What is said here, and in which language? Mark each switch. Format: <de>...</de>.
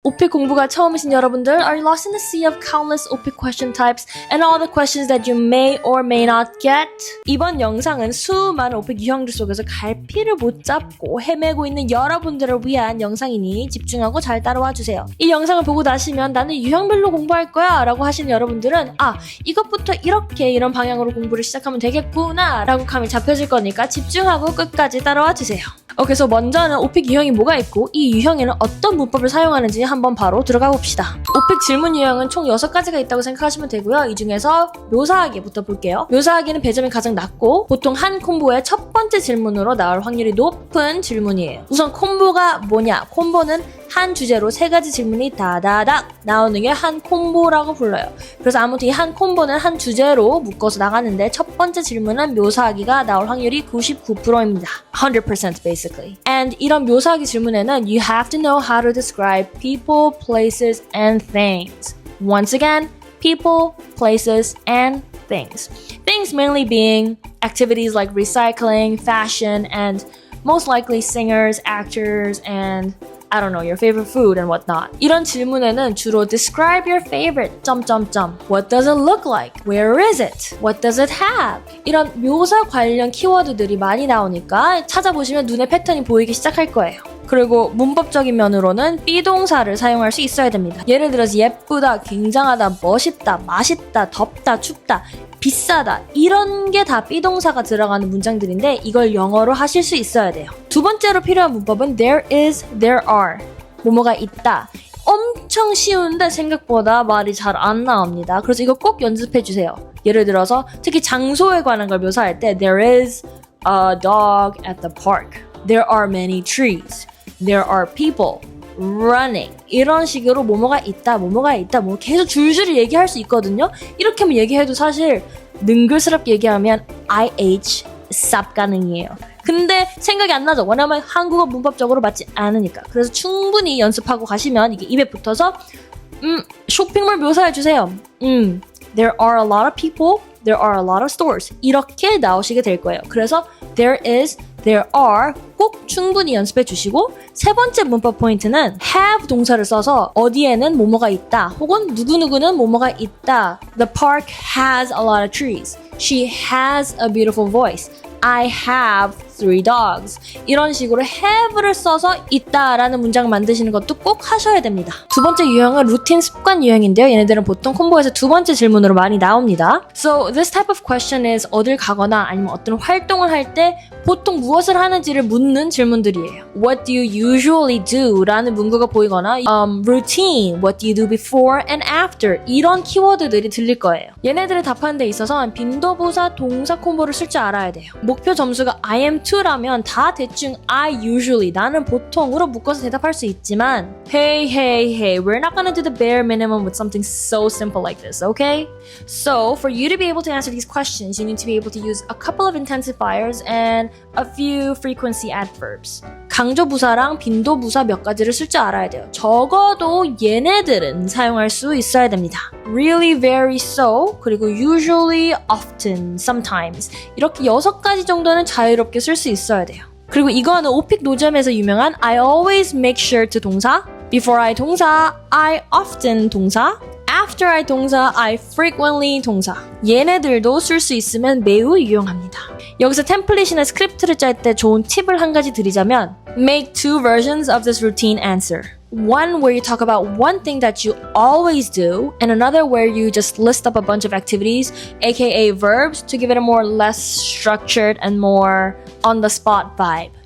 <ko>오픽 공부가 처음이신 여러분들,</ko> <en>are you lost in the sea of countless 오픽 question types and all the questions that you may or may not get?</en> <ko>이번 영상은 수많은 오픽 유형들 속에서 갈피를 못 잡고 헤매고 있는 여러분들을 위한 영상이니 집중하고 잘 따라와 주세요. 이 영상을 보고 나시면 나는 유형별로 공부할 거야 라고 하시는 여러분들은 이것부터 이렇게 이런 방향으로 공부를 시작하면 되겠구나 라고 감이 잡혀질 거니까 집중하고 끝까지 따라와 주세요. 그래서 먼저는 오픽 유형이 뭐가 있고 이 유형에는 어떤 문법을 사용하는지 한번 바로 들어가 봅시다. 오픽 질문 유형은 총 6가지가 있다고 생각하시면 되고요. 이 중에서 묘사하기부터 볼게요. 묘사하기는 배점이 가장 낮고 보통 한 콤보의 첫 번째 질문으로 나올 확률이 높은 질문이에요. 우선 콤보가 뭐냐? 콤보는 한 주제로 3가지 질문이 다다닥 나오는 게 한 콤보라고 불러요. 그래서 아무튼 이 한 콤보는 한 주제로 묶어서 나가는데 첫 번째 질문은 묘사하기가 나올 확률이 99%입니다.</ko> <en>100% basically. And</en> <ko>이런 묘사하기 질문에는</ko> <en>you have to know how to describe people, places, and things. Once again, people, places, and things. Things mainly being activities like recycling, fashion, and most likely singers, actors, and I don't know, your favorite food and whatnot.</en> <ko>이런 질문에는 주로</ko> <en>describe your favorite... What does it look like? Where is it? What does it have?</en> <ko>이런 묘사 관련 키워드들이 많이 나오니까 찾아보시면 눈에 패턴이 보이기 시작할 거예요. 그리고 문법적인 면으로는 비동사를 사용할 수 있어야 됩니다. 예를 들어서 예쁘다, 굉장하다, 멋있다, 맛있다, 덥다, 춥다, 비싸다 이런 게 다 비동사가 들어가는 문장들인데 이걸 영어로 하실 수 있어야 돼요. 두 번째로 필요한 문법은</ko> <en>there is, there are.</en> <ko>뭐뭐가 있다. 엄청 쉬운데 생각보다 말이 잘 안 나옵니다. 그래서 이거 꼭 연습해 주세요. 예를 들어서 특히 장소에 관한 걸 묘사할 때</ko> <en>there is a dog at the park. There are many trees. There are people running.</en> <ko>이런 식으로 뭐뭐가 있다, 뭐 계속 줄줄이 얘기할 수 있거든요. 이렇게만 얘기해도 사실 능글스럽게 얘기하면 IH 쌉 가능이에요. 근데 생각이 안 나죠. 왜냐면 한국어 문법적으로 맞지 않으니까. 그래서 충분히 연습하고 가시면 이게 입에 붙어서 쇼핑몰 묘사해 주세요.</ko> <en>There are a lot of people. There are a lot of stores.</en> <ko>이렇게 나오시게 될 거예요. 그래서 there is, there are 꼭 충분히 연습해 주시고 세 번째 문법 포인트는 have 동사를 써서 어디에는 뭐뭐가 있다 혹은 누구누구는 뭐뭐가 있다.</ko> <en>The park has a lot of trees. She has a beautiful voice. I have 3 dogs.</en> <ko>이런 식으로 have를 써서 있다라는 문장 만드시는 것도 꼭 하셔야 됩니다. 두 번째 유형은 루틴 습관 유형인데요. 얘네들은 보통 콤보에서 두 번째 질문으로 많이 나옵니다.</ko> <en>So this type of question is</en> <ko>어딜 가거나 아니면 어떤 활동을 할 때 보통 무엇을 하는지를 묻는 질문들이에요.</ko> <en>What do you usually do?</en> <ko>라는 문구가 보이거나</ko> <en>routine, what do you do before and after?</en> <ko>이런 키워드들이 들릴 거예요. 얘네들을 답하는 데 있어서 빈도부사 동사 콤보를 쓸 줄 알아야 돼요. 목표 점수가 I am to라면 다 대충 I usually, 나는 보통으로 묶어서 대답할 수 있지만</ko> <en>Hey, we're not gonna do the bare minimum with something so simple like this, okay? So, for you to be able to answer these questions, you need to be able to use a couple of intensifiers and a few frequency adverbs.</en> <ko>강조부사랑 빈도부사 몇 가지를 쓸 줄 알아야 돼요. 적어도 얘네들은 사용할 수 있어야 됩니다. Really, very, so, 그리고 usually, often, sometimes 이렇게 6가지 정도는 자유롭게 쓸 수 있어야 돼요. 그리고 이거는 오픽 노점에서 유명한</ko> <en>I always make sure to</en> <ko>동사, before I 동사, I often 동사, after I 동사, I frequently 동사. 얘네들도 쓸 수 있으면 매우 유용합니다. 여기서 템플릿이나 스크립트를 짤 때 좋은 팁을 한 가지 드리자면</ko> <en>Make 2 versions of this routine answer. One where you talk about one thing that you always do, and another where you just list up a bunch of activities, aka verbs, to give it a more less structured and more on-the-spot vibe.</en>